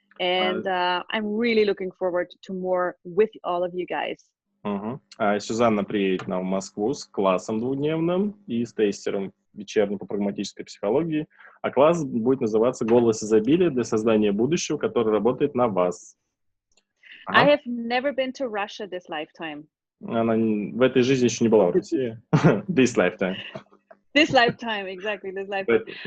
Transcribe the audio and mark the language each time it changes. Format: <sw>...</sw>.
<en>And I'm really looking forward to more with all of you guys.</en> <ru>Сюзанна приедет к нам в Москву с классом двухдневным и с тестером вечерним по прагматической психологии. А класс будет называться «Голос изобилия для создания будущего, который работает на вас».</ru> <en>I have never been to Russia this lifetime.</en> <ru>Она в этой жизни еще не была в России.</ru> <en>This lifetime. This lifetime, exactly, this lifetime.</en>